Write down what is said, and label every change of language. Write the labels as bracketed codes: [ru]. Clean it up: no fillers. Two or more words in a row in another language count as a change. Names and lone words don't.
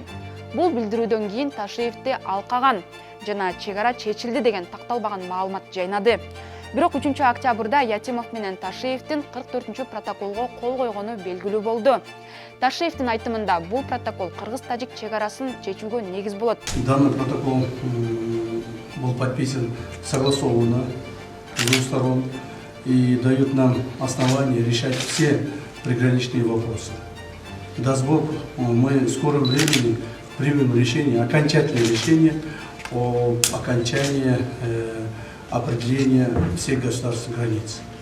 [ky] Бул билдирүүдөн кийин Ташиевди алкаган жана чек ара чечилди деген такталбаган маалымат жайнады. Бирок 3 октябрда Ятимов менен Ташиевдин 44 протоколго кол койгону белгилүү болду. Ташиевдин айтымында бул протокол кыргыз-тажик чек арасын чечүүгө негиз болот. [ru] Данный протокол был подписан согласованно с двух сторон и дает нам основание решать все приграничные вопросы. Даст Бог, мы в скором времени примем решение, окончательное решение о окончании определения всех государственных границ.